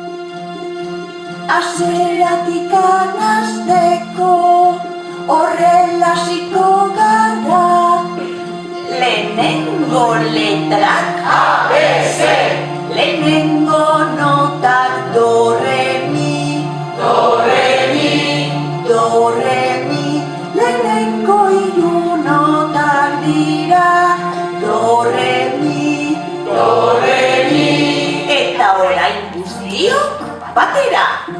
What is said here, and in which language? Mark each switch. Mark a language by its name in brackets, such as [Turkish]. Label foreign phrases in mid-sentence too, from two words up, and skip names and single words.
[Basque] Hasieratik anazteko horrela hasiko gara. Lehenengo letrak A, B, C. Lehenengo notak do, re, mi. Do, re, mi. Do, re, mi. Lehenengo hiru notak dira. Do, re, mi. Do, re, mi. Eta orain guztiok batera.